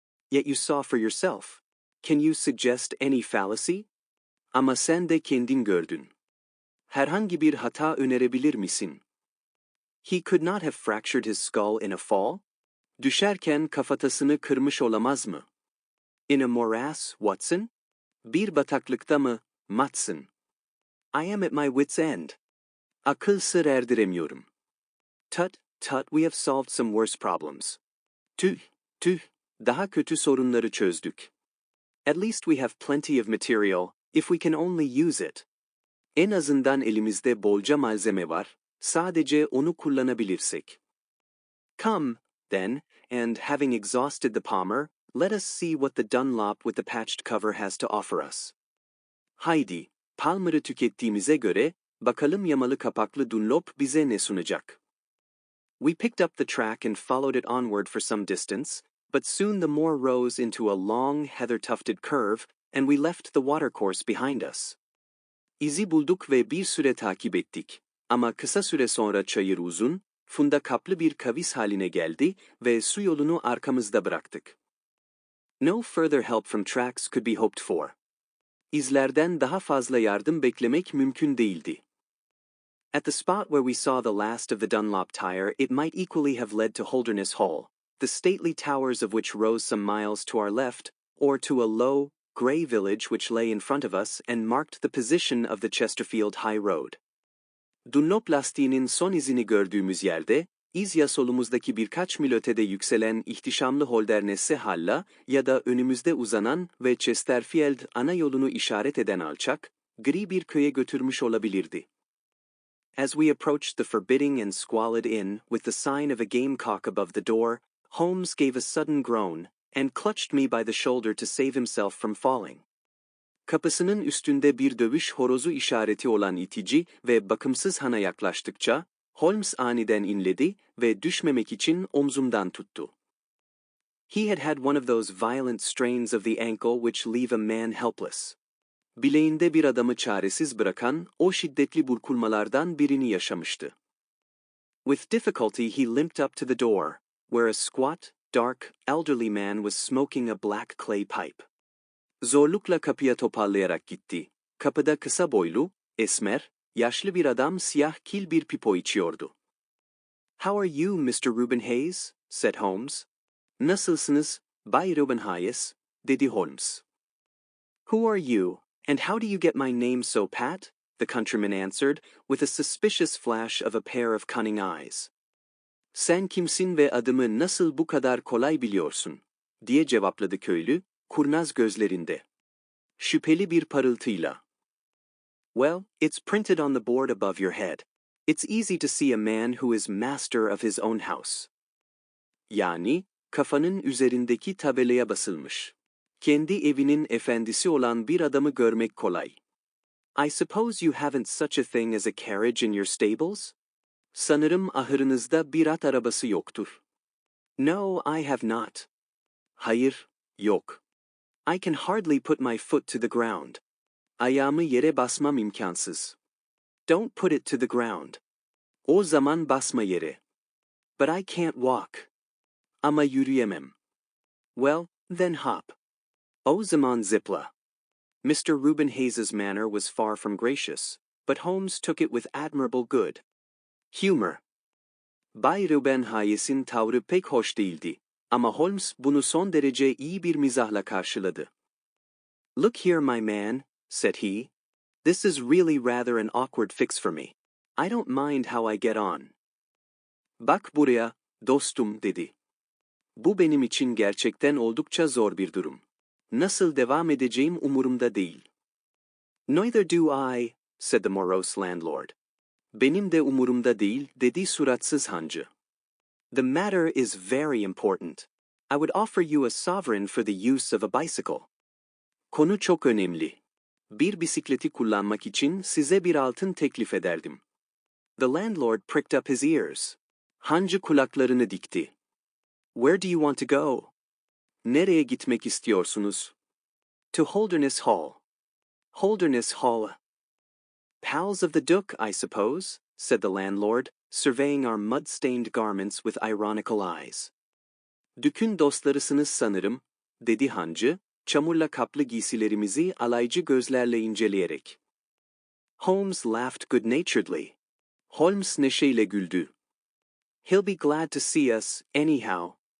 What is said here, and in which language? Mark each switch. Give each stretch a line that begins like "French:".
English: Yet you saw for yourself. Can you suggest any fallacy?
Turkish: Ama sen de kendin gördün. Herhangi bir hata önerebilir misin?
English: He could not have fractured his skull in a fall?
Turkish: Düşerken kafatasını kırmış olamaz mı?
English: In a morass, Watson?
Turkish: Bir bataklıkta mı, Matson?
English: I am at my wit's end.
Turkish: Akıl sır erdiremiyorum.
English: Tut, tut, we have solved some worse problems.
Turkish: Tüh, tüh, daha kötü sorunları çözdük.
English: At least we have plenty of material, if we can only use it.
Turkish: En azından elimizde bolca malzeme var, sadece onu kullanabilirsek.
English: Come, then, and having exhausted the Palmer, let us see what the Dunlop with the patched cover has to offer us.
Turkish: Haydi, Palmer'ı tükettiğimize göre, bakalım yamalı kapaklı Dunlop bize ne sunacak.
English: We picked up the track and followed it onward for some distance, but soon the moor rose into a long, heather-tufted curve, and we left the watercourse behind us.
Turkish: İzi bulduk ve bir süre takip ettik. Ama kısa süre sonra çayır uzun, funda kaplı bir kavis haline geldi ve su yolunu arkamızda bıraktık.
English: No further help from tracks could be hoped for.
Turkish: İzlerden daha fazla yardım beklemek mümkün değildi.
English: At the spot where we saw the last of the Dunlop tire, it might equally have led to Holderness Hall, the stately towers of which rose some miles to our left, or to a low, grey village which lay in front of us and marked the position of the Chesterfield High Road.
Turkish: Dunlop lastiğinin son izini gördüğümüz yerde, iz ya solumuzdaki birkaç mil ötede yükselen ihtişamlı Holdernesse Hall'a ya da önümüzde uzanan ve Chesterfield ana yolunu işaret eden alçak, gri bir köye götürmüş olabilirdi.
English: As we approached the forbidding and squalid inn, with the sign of a gamecock above the door, Holmes gave a sudden groan, and clutched me by the shoulder to save himself from falling.
Turkish: Kapısının üstünde bir dövüş horozu işareti olan itici ve bakımsız hana yaklaştıkça, Holmes aniden inledi ve düşmemek için omzumdan tuttu.
English: He had had one of those violent strains of the ankle which leave a man helpless.
Turkish: Bileğinde bir adamı çaresiz bırakan o şiddetli burkulmalardan birini yaşamıştı.
English: With difficulty he limped up to the door, where a squat, dark, elderly man was smoking a black clay pipe.
Turkish: Zorlukla kapıya toparlayarak gitti. Kapıda kısa boylu, esmer, yaşlı bir adam siyah kil bir pipo içiyordu.
English: "How are you, Mr. Reuben Hayes?" said Holmes.
Turkish: "Nasılsınız, Bay Reuben Hayes?" dedi Holmes.
English: "Who are you, and how do you get my name so pat?" the countryman answered, with a suspicious flash of a pair of cunning eyes.
Turkish: "Sen kimsin ve adımı nasıl bu kadar kolay biliyorsun?" diye cevapladı köylü, kurnaz gözlerinde. Şüpheli bir parıltıyla.
English: Well, it's printed on the board above your head. It's easy to see a man who is master of his own house.
Turkish: Yani, kafanın üzerindeki tabelaya basılmış. Kendi evinin efendisi olan bir adamı görmek kolay.
English: I suppose you haven't such a thing as a carriage in your stables?
Turkish: Sanırım ahırınızda bir at arabası yoktur.
English: No, I have not.
Turkish: Hayır, yok.
English: I can hardly put my foot to the ground.
Turkish: Ayağımı yere basmam imkansız.
English: Don't put it to the ground.
Turkish: O zaman basma yere.
English: But I can't walk.
Turkish: Ama yürüyemem.
English: Well, then hop.
Turkish: O zaman zıpla.
English: Mr. Reuben Hayes's manner was far from gracious, but Holmes took it with admirable good humor.
Turkish: Bay Reuben Hayes'in tavrı pek hoş değildi, ama Holmes bunu son derece iyi bir mizahla karşıladı.
English: Look here, my man, said he. This is really rather an awkward fix for me. I don't mind how I get on.
Turkish: Bak buraya, dostum, dedi. Bu benim için gerçekten oldukça zor bir durum. Nasıl devam edeceğim umurumda değil.
English: Neither do I, said the morose landlord.
Turkish: Benim de umurumda değil, dedi suratsız hancı.
English: The matter is very important. I would offer you a sovereign for the use of a bicycle.
Turkish: Konu çok önemli. Bir bisikleti kullanmak için size bir altın teklif ederdim.
English: The landlord pricked up his ears.
Turkish: Hancı kulaklarını dikti.
English: Where do you want to go?
Turkish: Nereye gitmek istiyorsunuz?
English: To Holderness Hall. Holderness Hall. Pals of the Duke, I suppose, said the landlord, surveying our mud-stained garments with ironical eyes.
Turkish: Dük'ün dostlarısınız sanırım, dedi hancı, çamurla kaplı giysilerimizi alaycı gözlerle inceleyerek.
English: Holmes laughed good-naturedly.
Turkish: Holmes neşeyle güldü.
English: He'll be glad to see us, anyhow.